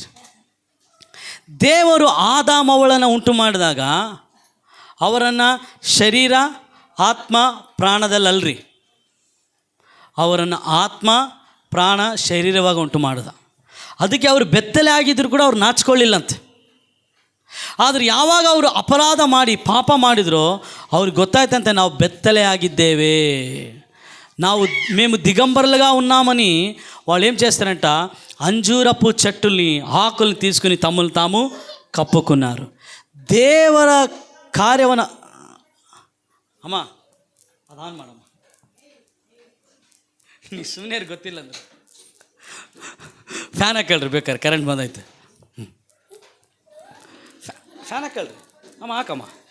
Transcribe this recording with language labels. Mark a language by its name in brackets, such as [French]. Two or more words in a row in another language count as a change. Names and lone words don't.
[Kannada] ದೇವರು ಆದಾಮವಳನ್ನು ಉಂಟು ಮಾಡಿದಾಗ ಅವರನ್ನು ಶರೀರ, ಆತ್ಮ, ಪ್ರಾಣದಲ್ಲಲ್ರಿ, ಅವರನ್ನು ಆತ್ಮ, ಪ್ರಾಣ, ಶರೀರವಾಗಿ ಉಂಟು ಮಾಡಿದ. ಅದಕ್ಕೆ ಅವರು ಬೆತ್ತಲೆ ಆಗಿದ್ದರೂ ಕೂಡ ಅವ್ರು ನಾಚಿಕೊಳ್ಳಿಲ್ಲಂತೆ. ಆದರೆ ಯಾವಾಗ ಅವರು ಅಪರಾಧ ಮಾಡಿ ಪಾಪ ಮಾಡಿದ್ರೋ ಅವ್ರಿಗೆ ಗೊತ್ತಾಯ್ತಂತೆ, ನಾವು ಬೆತ್ತಲೆ ಆಗಿದ್ದೇವೆ, [Telugu] మేము దిగంబరులుగా ఉన్నామని. వాళ్ళు ఏం చేస్తారంట, అంజూరపు చెట్టుల్ని ఆకుల్ని తీసుకుని తమ్ములు తాము కప్పుకున్నారు. [Kannada] ದೇವರ ಕಾರ್ಯವನ್ನು ಅಮ್ಮ ಅದಾನ್ ಮಾಡಮ್ಮ, ನೀ ಸುಮ್ಮನೆ ಗೊತ್ತಿಲ್ಲ ಅಂದ್ರೆ ಫ್ಯಾನ್ ಹಾಕಳ್ರಿ, ಬೇಕಾರೆ ಕರೆಂಟ್ ಬಂದೈತೆ. ಫ್ಯಾನ್ ಹಾಕಳ್ರಿ ಅಮ್ಮ, ಹಾಕಮ್ಮ.